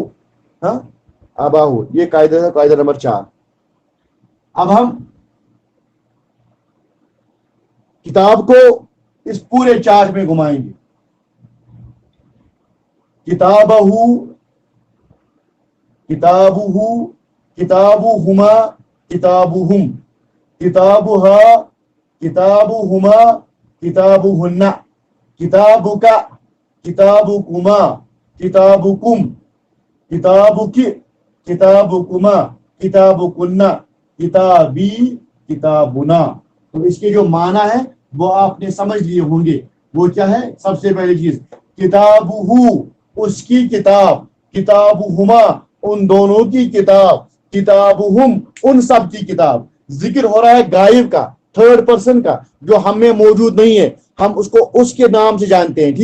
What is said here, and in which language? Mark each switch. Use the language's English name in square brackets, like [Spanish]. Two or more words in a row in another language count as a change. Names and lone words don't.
[Urdu] ہاں ابا ہو. یہ قاعدہ ہے، قاعدہ نمبر 4. اب ہم کتاب کو اس پورے چارٹ میں گھمائیں گے. [Arabic] کتابہ، کتابہ، کتابہما، کتابہم، کتابہا، کتابہما، کتابہن، کتابک، کتابکما، کتابکم، کتابک، کتابکما، کتابکن، کتابی، کتابنا. [Urdu] تو اس کے جو معنی ہے وہ آپ نے سمجھ لیے ہوں گے. وہ کیا ہے؟ سب سے پہلی چیز کتابہ، اس کی کتاب، کتابہما، ان دونوں کی کتاب، کتابہم، ان سب کی کتاب. ذکر ہو رہا ہے غائب کا، [English] third person [Urdu] کا، جو ہم میں موجود نہیں ہے، ہم اس کو اس کے نام سے جانتے ہیں.